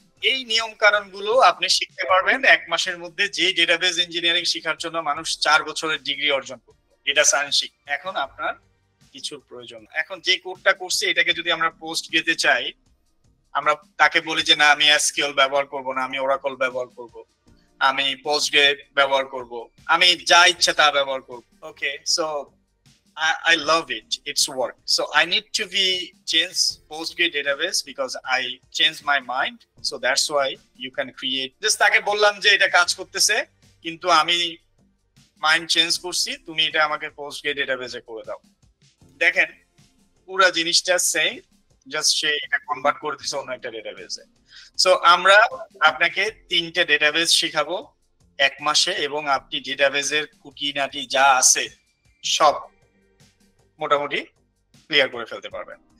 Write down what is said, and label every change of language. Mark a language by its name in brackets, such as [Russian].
[Bangla] এই নিয়ম কানুন গুলো আপনি শিখতে পারবেন 1 মাসের মধ্যে। যে ডেটাবেস ইঞ্জিনিয়ারিং শেখার জন্য মানুষ 4 বছরের ডিগ্রি অর্জন করত, ডেটা সায়েন্স শিখ, এখন আপনার কিছুর প্রয়োজন। এখন যে কোডটা করছে এটাকে যদি আমরা পোস্ট গেতে চাই, আমরা তাকে বলি যে না আমি এসকিউএল ব্যবহার করব না, আমি ওরাকল ব্যবহার করব, আমি পোস্টগ্রেট ব্যবহার করব, আমি যা ইচ্ছা তা ব্যবহার করব। [English] Okay, so I love it. It's work. So I need to be change Postgre database because I changed my mind. So that's why you can create. [Bangla] Just তাকে বললাম যে এটা কাজ করতেছে, কিন্তু আমি মাইন্ড চেঞ্জ করছি, তুমি এটা আমাকে Postgre database করে দাও। দেখেন পুরো জিনিসটা সেম, জাস্ট সে এটা কনভার্ট করে দিছে অন্য একটা ডেটাবেসে। সো আমরা আপনাকে 3টে ডেটাবেস শেখাবো 1 মাসে, এবং আপনি ডেটাবেসের খুঁটিনাটি যা আছে সব মোটামুটি ক্লিয়ার করে ফেলতে পারবেন।